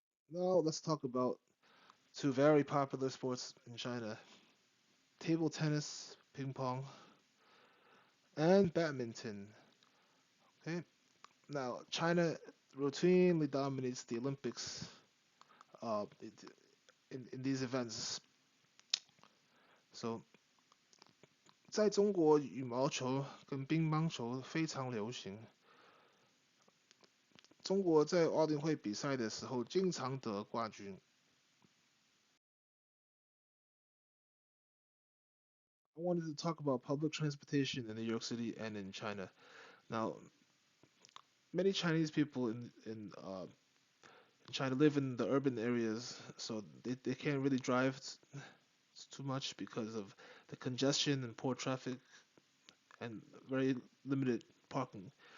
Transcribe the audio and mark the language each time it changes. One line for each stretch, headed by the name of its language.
English: Now let's talk about two very popular sports in China: table tennis, ping pong, and badminton. Okay, now China routinely dominates the Olympics uh, in these events.
Chinese: So 在中国羽毛球跟乒乓球非常流行，中国在奥运会比赛的时候经常得冠军。
English: I wanted to talk about public transportation in New York City and in China. Now, many Chinese people in China live in the urban areas, so they can't really drive too much because of the congestion and poor traffic and very limited parking.